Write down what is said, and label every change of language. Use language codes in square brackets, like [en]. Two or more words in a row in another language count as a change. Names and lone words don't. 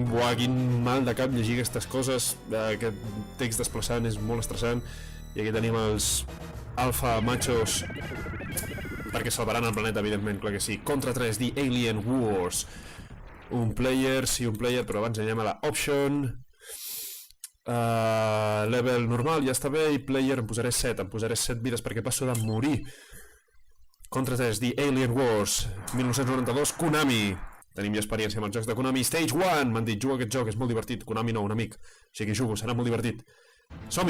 [ca] Buah, quin mal de cap llegir aquestes coses. Aquest text desplaçant és molt estressant. I aquí tenim els alfa machos perquè salvaran el planeta, evidentment, clar que sí. Contra 3, The Alien Wars. Un player, sí, un player, però abans anem a la option. Level normal, ja està bé. I player em posaré 7, em posaré 7 vides perquè passo de morir. Contra 3, The Alien Wars, 1992, Konami. Tenim ja experiència amb els jocs de Konami. Stage 1, m'han dit, juga aquest joc, és molt divertit. Konami no, un amic. Així que jugo, serà molt divertit. Som-hi!